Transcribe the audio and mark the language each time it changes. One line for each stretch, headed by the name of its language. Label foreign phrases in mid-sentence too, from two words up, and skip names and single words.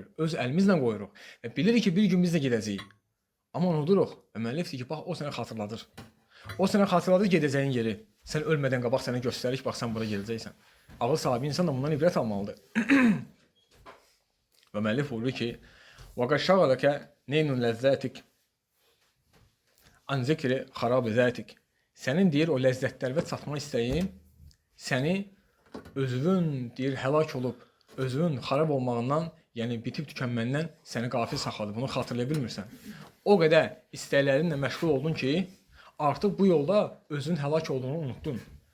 Azerbaijani: Öz əlimizlə qoyuruq. Və bilirik ki, bir gün biz də gedəcəyik. Amma unuduruq. Və müəllifdir ki, bax o sənə xatırladır. O sənə xatırladır gedəcəyin yeri. Sən ölmədən qabaq sənə göstərir ki, bax sən bura gedəcəksən. Ağıl sahibi insan da bundan ibrət almalıdır. Və müəllif buyurur ki,
Arabic: وَقَدْ شَغَلَكَ نَيْنُ لَذَّاتِكَ عَنْ ذِكْرِ خَرَابِ ذَاتِكَ.
Azerbaijani: Sənin deyir o ləzzətlərə çatma istəyin səni özünün deyir həlak olub, özünün xarab olmağından, yəni bitib tükənməndən səni qafil saxladı. Bunu xatırlaya bilmirsən. O qədər istəklərinlə məşğul oldun ki, artıq bu yolda özünün həlak olduğunu unuttun.